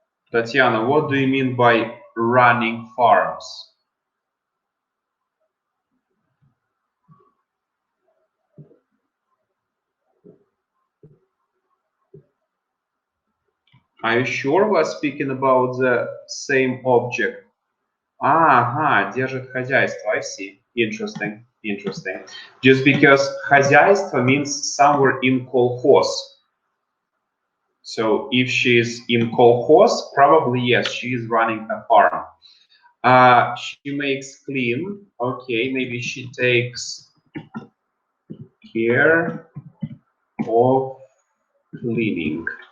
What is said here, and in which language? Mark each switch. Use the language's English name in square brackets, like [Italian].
[English] Tatiana, what do you mean by running farms? Are you sure we're speaking about the same object? [Russian] Ага, держит хозяйство. I see. [English] Interesting. Interesting. Just because хозяйство means somewhere in kolkhoz. So if she's in kolkhoz, probably yes, she is running a farm. She makes clean. Okay, maybe she takes care of cleaning.